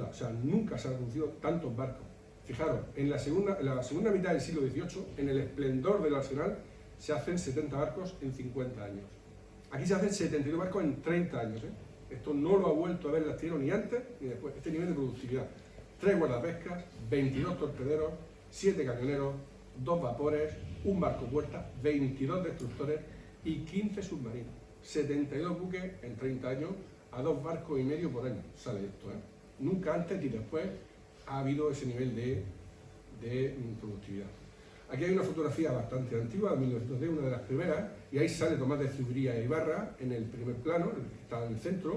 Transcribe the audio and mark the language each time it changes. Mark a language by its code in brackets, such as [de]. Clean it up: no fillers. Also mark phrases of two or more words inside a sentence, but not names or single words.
[es] O sea, nunca se han producido tantos barcos. Fijaros, en la segunda mitad del siglo XVIII, en el esplendor del arsenal, se hacen 70 barcos en 50 años. Aquí se hacen 72 barcos en 30 años. Esto no lo ha vuelto a ver el astillero ni antes ni después. Este nivel de productividad. 3 guardapescas, 22 torpederos, 7 cañoneros, 2 vapores, un barco puerta, 22 destructores y 15 submarinos. 72 buques en 30 años, a 2 barcos y medio por año sale esto. Nunca antes ni después ha habido ese nivel de productividad. Aquí hay una fotografía bastante antigua, de 1910, una de las primeras, y ahí sale Tomás de Zubiría e Ibarra en el primer plano, el que está en el centro.